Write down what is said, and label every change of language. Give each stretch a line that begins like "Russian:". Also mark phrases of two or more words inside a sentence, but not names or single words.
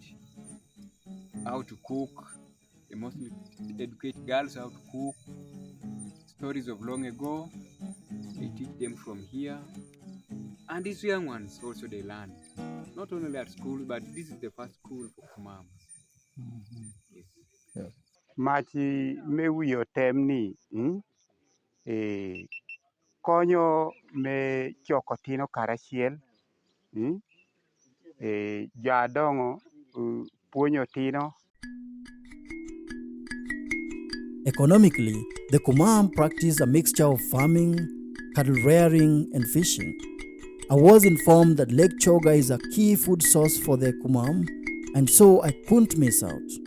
English: How to cook, they mostly educate girls how to cook, stories of long ago, They teach them from here. And these young ones also they learn. Not only at school, but this is the first school for Kumam. Yes.
Kumam: Machi mewiyo temni konyo me choko tino karachiel jadongo puonyo tino.
English: Economically, the Kumam practice a mixture of farming, cattle rearing, and fishing. I was informed that Lake Choga is a key food source for the Kumam, and so I couldn't miss out.